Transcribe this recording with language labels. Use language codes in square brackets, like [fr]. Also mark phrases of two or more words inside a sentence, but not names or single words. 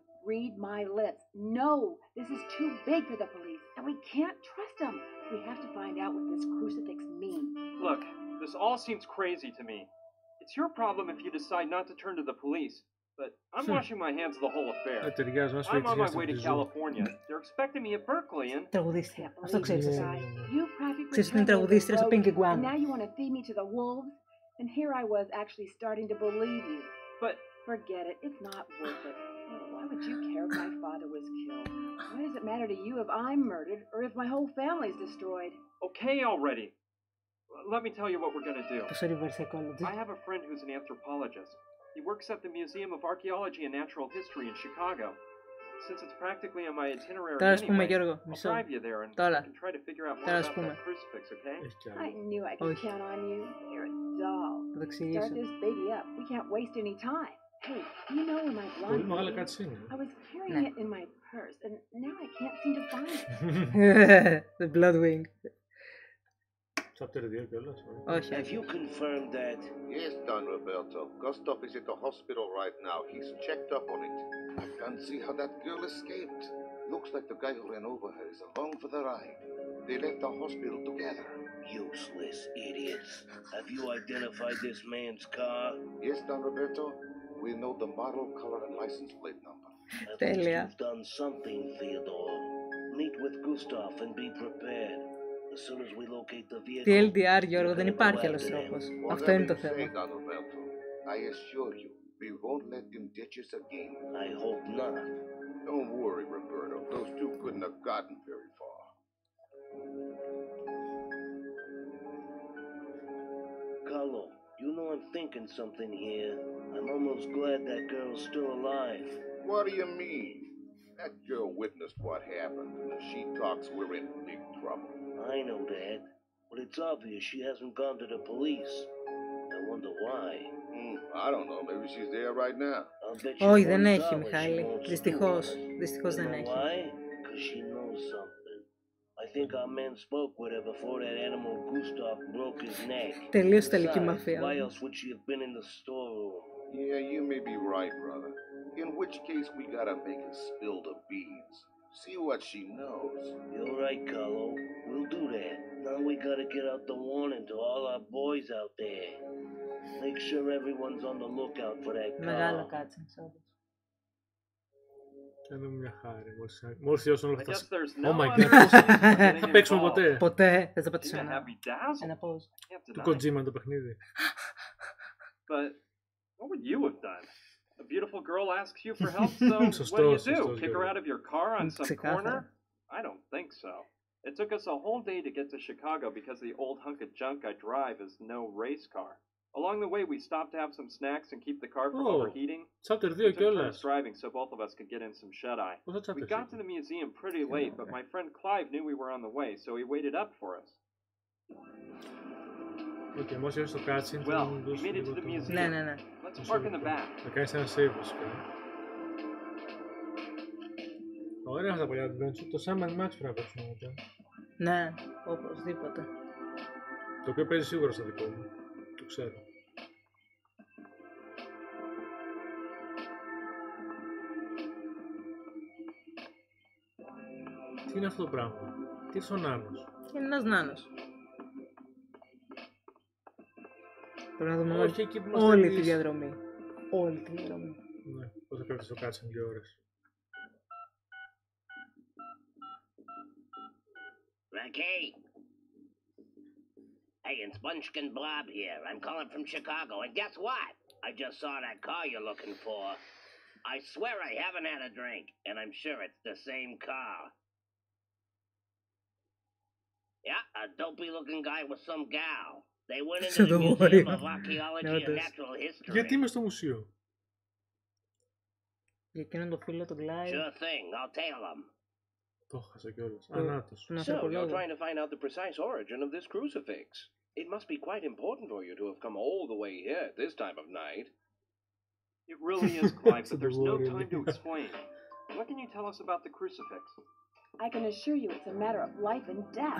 [en] Read my lips. No, this is too big for the police, and we can't trust them. We have to find out what this crucifix means. Look, this all seems crazy to me. It's your problem if you decide not to turn to the police. But I'm washing my hands of the whole affair. [el] Ταιριάζει, μας [en] I'm [el] φέρει [en] on my [el] στη [en] way to [el] ζωή. [en] California. They're expecting me at Berkeley and... [el] Τραγουδίστρια. Αυτό ξέρεις εσύ. [en] You practically [el] Ξέρεις ότι είναι [en] turned me into [el] τραγουδίστρια στο [en] rogue, Pink and Iguana. now you want to feed me to the wolves? And here I was actually starting to believe you. But... Forget it. It's not worth it. Why would you care if my father was killed? Why does it matter to you if I'm murdered or if my whole family's destroyed? Okay already. Let me tell you what we're gonna do. [el] Πόσο [en] reverse psychology. I have a friend who's an anthropologist. He works at the Museum of Archaeology and Natural History in Chicago. Since it's practically on my itinerary [el] Τώρα ας πούμε, [en] anyway, [el] Γιώργο, [en] I'll [el] μισό. [en] drive you there and [el] Τώρα. [en] you can try to figure out more [el] Τώρα ας [en] about [el] πούμε. [en] that crucifix, okay? [el] Έχει κι [en] I [el] άλλο. [en] knew I could [el] Όχι. [en] count on you. You're a doll. [el] Θα το [en] Start [el] εξηγήσω. [en] this baby up. We can't waste any time. Hey, you know where my [el] Πολύ [en] blonde [el] μεγάλα [en] baby is? [el] cutscene. [en] I was carrying it in my purse, and now I can't seem to find it. The Bloodwing. [el] Chapter 2 κιόλας. Όχι, [en] Have [el] όχι. [en] you confirmed that? Yes, Don Roberto. Gustav is at the hospital right now. He's checked up on it. I can't see how that girl escaped. Looks like the guy who ran over her is along for the ride. They left the hospital together. Useless idiots. Have you identified this man's car? Yes, Don Roberto. We know the model, color, and license plate number. At least [el] Τέλεια. [en] you've done something, Theodore. Meet with Gustav and be prepared. As soon as we locate the vehicle... [el] Τι LDR, Γιώργο, δεν [en] we're gonna [el] υπάρχει [en] go [el] άλλος [en] after him. [el] τρόπος. [en] Whatever [el] Αυτό είναι το [en] you say, [el] θέμα. [en] Don Roberto. I assure you, we won't let them ditch us again. I hope not. Don't worry, Roberto. Those two couldn't have gotten very far. Carlo, you know I'm thinking something here. I'm almost glad that girl's still alive. What do you mean? That girl witnessed what happened, and if she talks, we're in big trouble. I know that, but it's obvious she hasn't gone to the police. I wonder why. I don't know. Maybe she's there right now. I'll bet you [el] Όχι, δεν [en] $1 [el] έχει, [en] she [el] Μιχάλη. [en] wants to [el] Δυστυχώς. [en] do it. [el] Δυστυχώς [en] You [el] δεν [en] know [el] έχει. [en] why? Because she knows something. I think our men spoke with her before that animal Gustav broke his neck. [el] Τελείως τελική [en] Besides, [el] μαφία. [en] why else would she have been in the storeroom? Yeah, you may be right, brother. In which case, we gotta make her spill the beans. See what she knows. You're right, Carlo. We'll do that. Now we gotta get out the warning to all our boys out there. Make sure everyone's on the lookout for that [el] Μεγάλο [en] car. [el] κάτσιν, όντως. Κάνουμε μια χάρη. Μόλις τελειώσουν όλα [en] I [el] αυτά. [en] guess there's Oh no my other god. getting [el] Θα παίξουμε [en] involved. [el] ποτέ. Ποτέ δεν θα πατήσω [en] Gina had me dazzled. [el] ένα pause. [en] Can't [el] Του [en] deny. [el] Kojima το παιχνίδι. [en] But what would you have done? A beautiful girl asks you for help, so what do [el] Σωστός, [en] you do? [el] σωστός, [en] Kick her [el] Γιώργο. [en] out of your car on some [el] Ξεκάθαρα. [en] corner? I don't think so. It took us a whole day to get to Chicago because the old hunk of junk I drive is no race car. Along the way, we stopped to have some snacks and keep the car from Oh. overheating. Chapter 2 We took turns [el] κιόλας. [en] driving so both of us could get in some shut-eye. [el] Πόσα [en] We [el] chapters [en] got to the museum pretty late, but my friend Clive knew we were on the way, so he waited up for us. [el] Οκ, μόλις έρθει στο cutscene θα [en] Well, [el] μου [en] we [el] δώσει [en] made it [el] λίγο [en] to the [el] το... [en] museum. [el] Ναι, ναι, ναι. [en] Let's park in the back. [el] Θα κάνεις ένα save βασικά. Ωραία αυτά τα παλιά adventure. Το Sam Max πρέπει να παίξουμε μετά. Ναι, οπωσδήποτε. Το οποίο παίζει σίγουρα στο δικό μου. Το ξέρω. Τι είναι αυτό το πράγμα? Τι είναι ο νάνος? Είναι ένας νάνος. Πρέπει να δούμε Όχι, εκεί που είμαστε όλη τη εμείς. διαδρομή. Όλη τη διαδρομή. Ναι, πώς θα πέφτει στο cutscene 2 ώρες. [en] Okay. Hey, it's Bunchkin Blob here. I'm calling from Chicago, and guess what? I just saw that car you're looking for. I swear I haven't had a drink, and I'm sure it's the same car. Yeah, a dopey-looking guy with some gal. They went into the Museum of Archaeology and Natural History. [el] Γιατί είμαι στο μουσείο? Για εκείνον το φίλο του Κλάιβ. [en] Sure thing, I'll tail them. [el] Το έχασα κιόλας. Ανάτος. [en] So, you're trying to find out the precise origin of this crucifix. It must be quite important for you to have come all the way here at this time of night. It really is, Clive, but there's no time to explain. What can you tell us about the crucifix? I can assure you it's a matter of life and death.